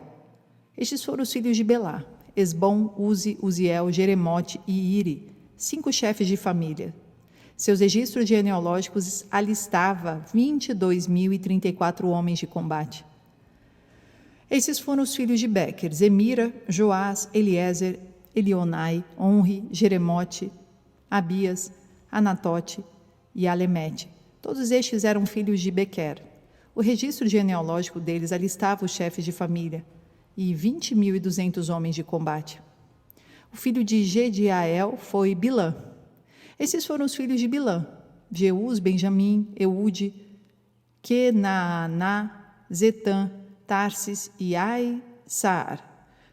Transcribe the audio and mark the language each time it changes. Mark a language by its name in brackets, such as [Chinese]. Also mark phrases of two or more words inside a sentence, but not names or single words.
[Portuguese] Estes foram os filhos de Belá: Esbom, Uzi, Uziel, Jeremote e Iri, 5 chefes de família. Seus registros genealógicos alistava 22.034 homens de combate. Esses foram os filhos de Bequer: Zemira, Joás, Eliezer, Elionai, Onri, Jeremote, Abias, Anatote e Alemete. Todos estes eram filhos de Bequer. O registro genealógico deles alistava os chefes de família e 20.200 homens de combate. O filho de Gediael foi Bilã. Esses foram os filhos de Bilã: Jeús, Benjamim, Eude, Kenaaná, Zetã, Tarsis e Ai-Saar.